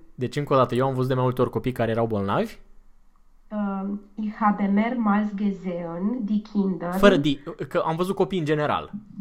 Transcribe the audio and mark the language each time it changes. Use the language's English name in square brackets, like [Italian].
[Romanian] Deci, încă o dată, eu am văzut de mai multe ori copii care erau bolnavi? [German] Ich habe mehrmals gesehen, die [Romanian] Fără [German] Kindern, [Romanian] di, că am văzut copii în general.